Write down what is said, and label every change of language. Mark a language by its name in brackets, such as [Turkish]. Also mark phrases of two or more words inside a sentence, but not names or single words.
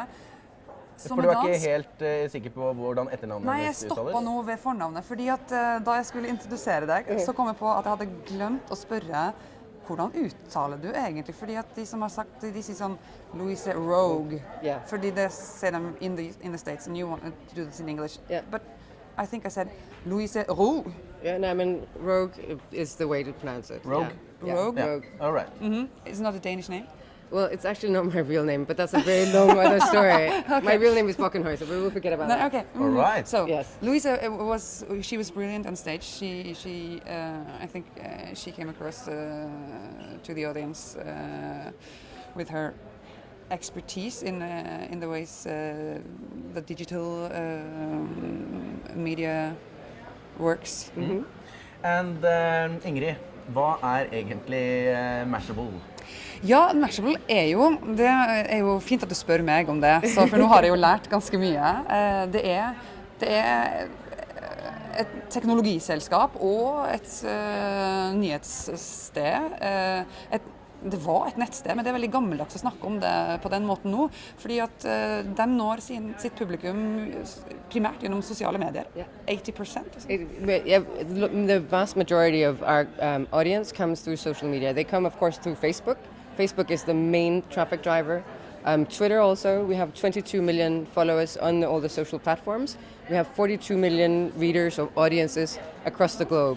[Norwegian] For du ikke helt sikker på hvordan etternavnet Nei, jeg uttales? stoppet nå ved fornavnet, fordi at da jeg skulle introdusere deg, så kom jeg på at jeg hadde glemt å spørre hvordan uttaler du egentlig? Fordi at de som har sagt, de sier sånn Louise Roug, fordi det sier dem [English] in the States, and you want to do this in English. But I think I said Louise Roug. Yeah, no, I mean, Roug is the way to pronounce it. Roug? Yeah. Roug? Yeah. Roug. All right. It's not a Danish name? Well, it's actually not my real name, but that's a very long other story. My real name is Bockenheuser, but we'll forget about that. Okay. All right. So, Yes. Louise she was brilliant on stage. She I think she came across to the audience with her expertise in the ways the digital media works. [Norwegian] And Ingrid, hva egentlig Mashable? Ja, Mashable det er jo fint at du spør meg om det, for nå har jeg jo lært ganske mye. Det er et teknologiselskap og et nyhetssted. Det var et nettsted, men det er veldig gammeldags å snakke om det på den måten nå, fordi at de når sitt publikum primært gjennom sosiale medier. 80%. [English] The vast majority of our audience comes through social media. They come, of course, through Facebook. Facebook is the main traffic driver. Twitter also, we have 22 million followers on all the social platforms. We have 42 million readers or audiences across the globe.